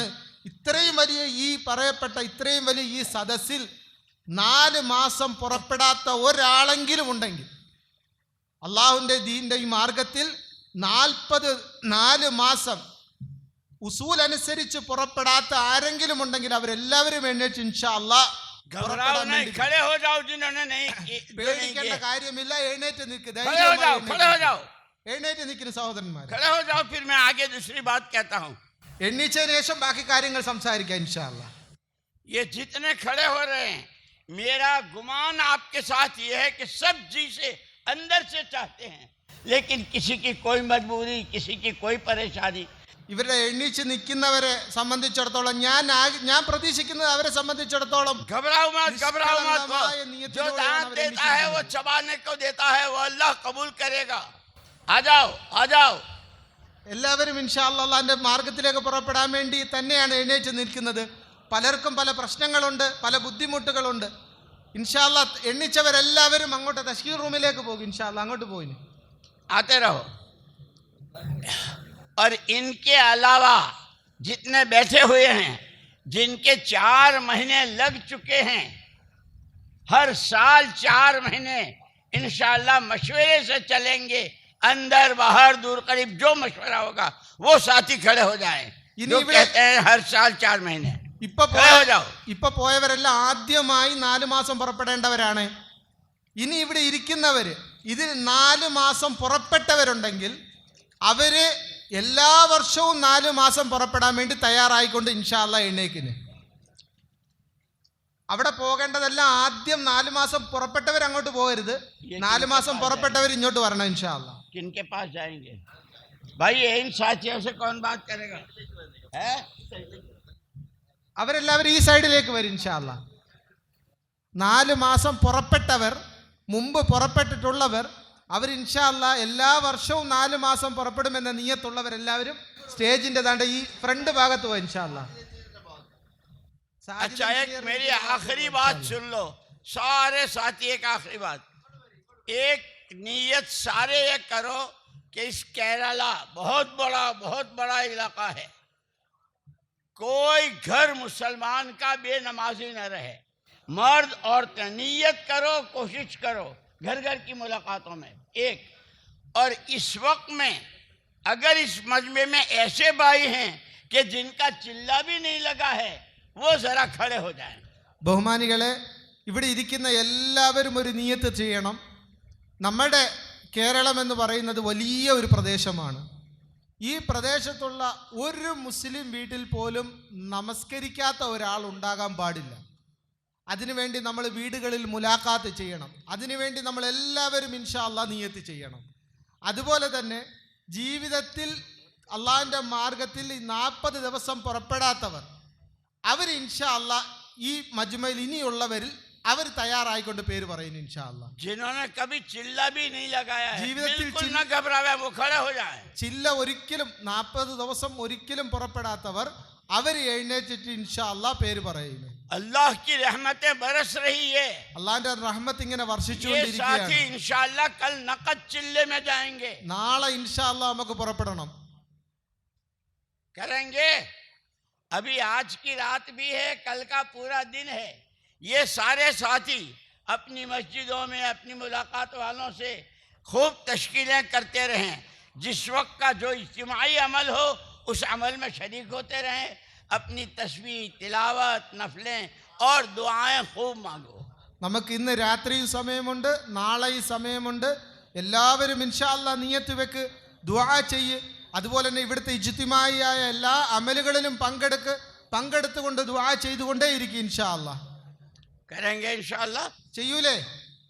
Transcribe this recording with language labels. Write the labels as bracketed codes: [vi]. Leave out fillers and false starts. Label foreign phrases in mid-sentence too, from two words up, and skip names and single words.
[ml] ഇത്രയും വലിയ ഈ പറയപ്പെട്ട ഇത്രയും വലിയ ഈ സദസ്സിൽ 4 മാസം പുറപ്പെടാത്ത ഒരാളെങ്കിലും ഉണ്ടെങ്കിൽ, അള്ളാഹുവിൻ്റെ ദീനിൻ്റെ ഈ മാർഗത്തിൽ 4 മാസം ഉസൂൽ അനുസരിച്ച് പുറപ്പെടാത്ത ആരെങ്കിലും ഉണ്ടെങ്കിൽ അവരെല്ലാവരും എഴുന്നേറ്റ് [ar] إن شاء الله [ml] പേടിക്കേണ്ട കാര്യമില്ല. എഴുന്നേറ്റ് നിൽക്ക്, എഴുന്നേറ്റ് നിൽക്കുന്ന സഹോദരന്മാർ. എണ്ണീച്ചതിന് ശേഷം ബാക്കി കാര്യങ്ങൾ സംസാരിക്കാം [ar] إن شاء الله. [hi] ये जितने खड़े हो रहे हैं, मेरा गुमान आपके साथ ये है कि सब जी से अंदर से चाहते हैं, लेकिन किसी की कोई मजबूरी, किसी की कोई परेशानी. [ml] ഇവരുടെ എണ്ണീച്ച് നിൽക്കുന്നവരെ സംബന്ധിച്ചിടത്തോളം ഞാൻ പ്രതീക്ഷിക്കുന്നത് അവരെ സംബന്ധിച്ചിടത്തോളം [hi] घबराओ मत, जो दान देता है वो चबाने को देता है, वो अल्लाह कबूल करेगा. आ जाओ. [ml] എല്ലാവരും [ar] إن شاء الله [ml] അല്ലാഹുവിന്റെ മാർഗത്തിലേക്ക് പുറപ്പെടാൻ വേണ്ടി തന്നെയാണ് എഴുന്നേറ്റ് നിൽക്കുന്നത്. പലർക്കും പല പ്രശ്നങ്ങളുണ്ട്, പല ബുദ്ധിമുട്ടുകളുണ്ട്. [ar] إن شاء الله [ml] എണ്ണിച്ചവരെല്ലാവരും അങ്ങോട്ട് തശ്കീർ റൂമിലേക്ക് പോകും. [ar] إن شاء الله [ml] അങ്ങോട്ട് പോയിന് [hi] आते रहो. और इनके अलावा जितने बैठे हुए हैं, जिनके 4 महीने लग चुके हैं, हर साल 4 महीने इंशाअल्लाह मशवरे से चलेंगे. अंदर बाहर दूर करीब जो मशवरा होगा वो साथी खड़े हो जाएं. जो कहते हैं हर साल 4 महीने [ml] ഇപ്പൊ പോയവരെല്ലാം ആദ്യമായി 4 മാസം പുറപ്പെടേണ്ടവരാണ്. ഇനി ഇവിടെ ഇരിക്കുന്നവര് ഇതിൽ 4 മാസം പുറപ്പെട്ടവരുണ്ടെങ്കിൽ അവര് എല്ലാ വർഷവും 4 മാസം പുറപ്പെടാൻ വേണ്ടി തയ്യാറായിക്കൊണ്ട് [ar] إن شاء الله [ml] എഴുന്നേക്കിന്. അവിടെ പോകേണ്ടതെല്ലാം ആദ്യം 4 മാസം പുറപ്പെട്ടവർ അങ്ങോട്ട് പോകരുത്. 4 മാസം പുറപ്പെട്ടവർ ഇങ്ങോട്ട് വരണം [ar] إن شاء الله. [hi] किनके पास जाएंगे भाई? इन साथियों से कौन बात करेगा? [ml] അവരെല്ലാവരും ഈ സൈഡിലേക്ക് വരും [ar] إن شاء الله. [ml] 4 മാസം പുറപ്പെട്ടവർ, മുമ്പ് പുറപ്പെട്ടിട്ടുള്ളവർ, അവർ [ar] إن شاء الله [ml] എല്ലാ വർഷവും 4 മാസം പുറപ്പെടുമെന്ന നിയത്തുള്ളവരെല്ലാവരും സ്റ്റേജിന്റെ താണ്ട ഈ ഫ്രണ്ട് ഭാഗത്ത് പോയി [ar] إن شاء الله. [hi] अच्छा, एक मेरी आखिरी बात सुन लो सारे साथी. एक आखिरी बात, एक नीयत सारे ये करो कि इस केरला बहुत बड़ा इलाका है. कोई घर मुसलमान का बेनमाजी न रहे. मर्द औरतें नीयत करो, कोशिश करो घर घर की मुलाकातों में. एक और इस वक्त में अगर इस मजमे में ऐसे भाई हैं कि जिनका चिल्ला भी नहीं लगा है, वो जरा खड़े हो जाएं. [ml] ബഹുമാനികളെ, ഇവിടെ ഇരിക്കുന്ന എല്ലാവരും ഒരു നിയത്ത് ചെയ്യണം. നമ്മുടെ കേരളം എന്ന് പറയുന്നത് വലിയ ഒരു പ്രദേശമാണ്. ഈ പ്രദേശത്തുള്ള ഒരു മുസ്ലിം വീട്ടിൽ പോലും നമസ്കരിക്കാത്ത ഒരാൾ ഉണ്ടാകാൻ പാടില്ല. അതിനുവേണ്ടി നമ്മൾ വീടുകളിൽ മുലാഖാത്ത് ചെയ്യണം. അതിനുവേണ്ടി നമ്മൾ എല്ലാവരും [ar] إن شاء الله [ml] നിയ്യത്ത് ചെയ്യണം. അതുപോലെ തന്നെ ജീവിതത്തിൽ അള്ളാഹിൻ്റെ മാർഗത്തിൽ ഈ 40 ദിവസം പുറപ്പെടാത്തവർ അവർ [ar] إن شاء الله [ml] ഈ മജ്മയിൽ ഇനിയുള്ളവരിൽ അവർ തയ്യാറായിക്കൊണ്ട് പേര് പറയുന്നു [ar] إن شاء الله. [hi] जिन्होंने कभी चिल्ला भी नहीं लगाया है, [ml] ജീവിതത്തിൽ [hi] बिल्कुल न घबरावे, वो खड़े हो जाए. [ml] ചില്ല ഒരിക്കലും 40 ദിവസം ഒരിക്കലും പുറപ്പെടാത്തവർ അവർ എഴുന്നേറ്റിട്ട് [ar] إن شاء الله [ml] പേര് പറയുന്നു. [hi] अल्लाह की रहमतें बरस रही है. [ml] അള്ളാഹിന്റെ റഹ്മത്ത് ഇങ്ങനെ [hi] ये [ml] വർഷിച്ചുകൊണ്ടിരിക്കുകയാണ്. [hi] साथी इंशाअल्लाह कल नकद चिल्ले में जाएंगे, [ml] നാളെ [ar] إن شاء الله [ml] നമുക്ക് പുറപ്പെടണം. [hi] करेंगे. अभी आज की रात भी है, कल का पूरा दिन है. ये सारे साथी अपनी मस्जिदों में अपनी मुलाकात वालों से खूब तश्कीलें करते रहें. जिस वक्त का जो इज्तिमाई अमल हो उस अमल में शरीक होते रहें. अपनी तस्बीह, तिलावत, नफलें और दुआएं खूब मांगो. [ml] നമുക്ക് ഇന്ന് രാത്രിയും സമയമുണ്ട്, നാളെയും സമയമുണ്ട്. എല്ലാവരും [ar] إن شاء الله [ml] നിയ്യത്ത് വെക്ക്, ദുആ ചെയ്യ്. അതുപോലെ തന്നെ ഇവിടുത്തെ ഇജ്തിമായിയായ എല്ലാ അമലുകളിലും പങ്കെടുത്തുകൊണ്ട് ദുആ ചെയ്തുകൊണ്ടേയിരിക്കും [ar] إن شاء الله. [hi] करेंगे इंशाअल्लाह. [ml] ചെയ്യൂലേ?